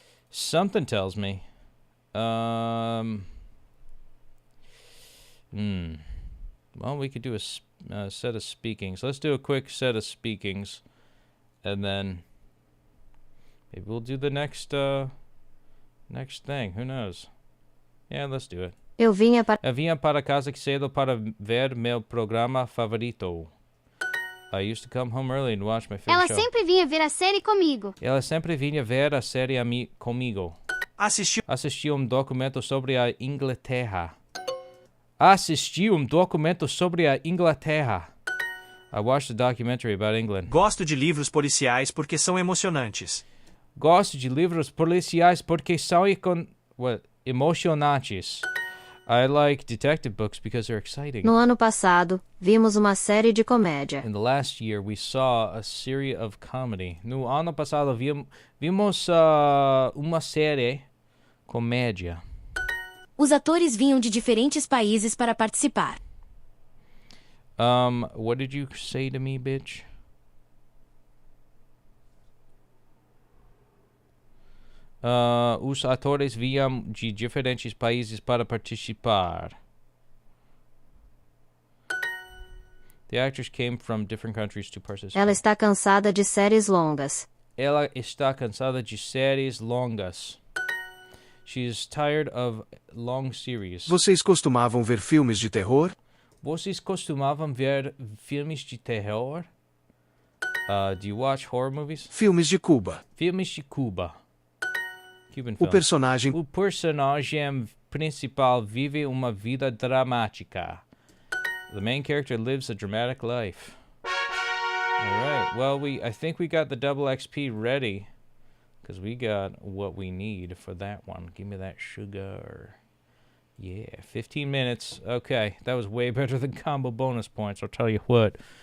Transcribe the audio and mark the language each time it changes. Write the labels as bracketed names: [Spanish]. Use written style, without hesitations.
[English] Something tells me. Well, we could do a set of speakings. Let's do a quick set of speakings, and then maybe we'll do the next thing. Who knows? Yeah, let's do it. [Portuguese] Eu vinha para casa cedo para ver meu programa favorito. [English] I used to come home early and watch my favorite [Portuguese] Ela [English] show. [Portuguese] sempre vinha ver a série comigo. Ela sempre vinha ver a série comigo. Assisti documento sobre a Inglaterra. Assisti documento sobre a Inglaterra. [English] I watched a documentary about England. [Portuguese] Gosto de livros policiais porque são emocionantes. Gosto de livros policiais porque são emocionantes. [English] I like detective books because they're exciting. [Portuguese] No ano passado, vimos uma série de comédia. [English] In the last year, we saw a series of comedy. [Portuguese] No ano passado, vimos uma série comédia. Os atores vinham de diferentes países para participar. [English] What did you say to me, bitch? [Portuguese] Os atores vinham de diferentes países para participar. [English] The actors came from different countries to participate. [Portuguese] Ela está cansada de séries longas. Ela está cansada de séries longas. [English] She is tired of long series. [Portuguese] Vocês costumavam ver filmes de terror? Vocês costumavam ver filmes de terror? [English] Do you watch horror movies? [Portuguese] Filmes de Cuba. Filmes de Cuba. [English] Cuban [Portuguese] O [English] films. [Portuguese] personagem O personagem principal vive uma vida dramática. [English] The main character lives a dramatic life. Alright, well, I think we got the double XP ready. Because we got what we need for that one. Give me that sugar. Yeah, 15 minutes. Okay, that was way better than combo bonus points, I'll tell you what.